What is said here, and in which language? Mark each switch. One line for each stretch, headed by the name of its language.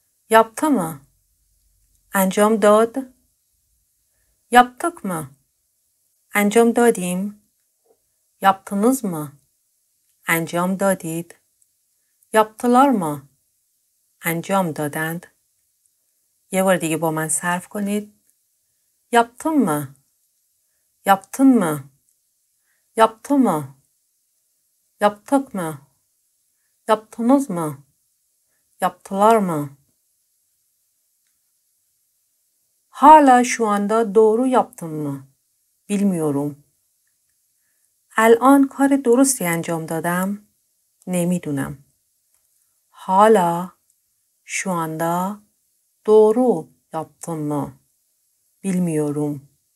Turkish: yaptı mı؟
Persian: انجام داد.
Turkish: yaptık mı؟
Persian: انجام دادیم.
Turkish: yaptınız mı؟
Persian: انجام دادید.
Turkish: yaptılar mı؟
Persian: انجام دادند. یه بار دیگه با من صرف کنید.
Turkish: yaptın mı؟ yaptın mı؟ yaptı mı؟ yaptık mı؟ yaptınız mı؟ yaptılar mı؟ Hala şu anda doğru yaptım mı؟ bilmiyorum.
Persian: الان کار درستی انجام دادم؟ نمیدونم.
Turkish: Hala şu anda doğru yaptım mı؟ bilmiyorum.